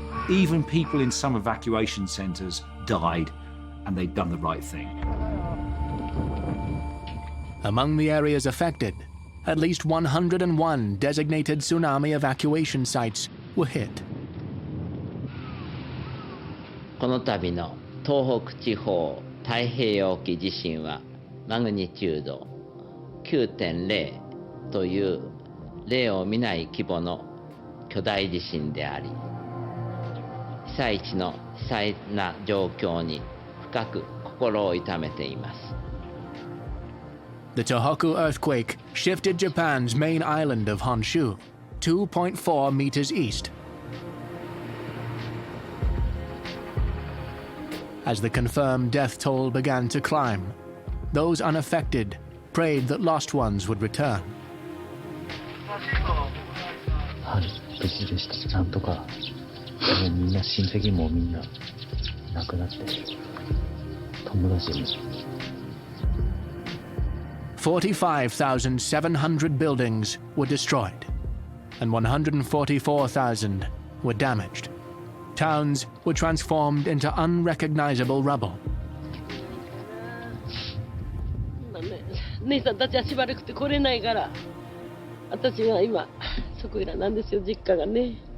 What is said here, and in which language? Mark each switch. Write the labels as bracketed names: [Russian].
[English] Even people in some evacuation centers died, and they'd done the right thing. Among the areas affected, at least 101 designated tsunami evacuation sites were hit. [Japanese] この度の東北地方太平洋沖地震はマグニチュード 9.0 という例を見ない規模の巨大地震であり、被災地の悲惨な状況に深く心を痛めています。 [English] The Tohoku earthquake shifted Japan's main island of Honshu 2.4 meters east. As the confirmed death toll began to climb, those unaffected prayed that lost ones would return. [Japanese] はい、無事でした。なんとか、もうみんな親戚もみんな亡くなって、友達も。 [English] 45,700 buildings were destroyed, and 144,000 were damaged. Towns were transformed into unrecognizable rubble. [Japanese] 姉さんたちはしばらくて来れないから、私が今そこいらなんですよ、実家がね。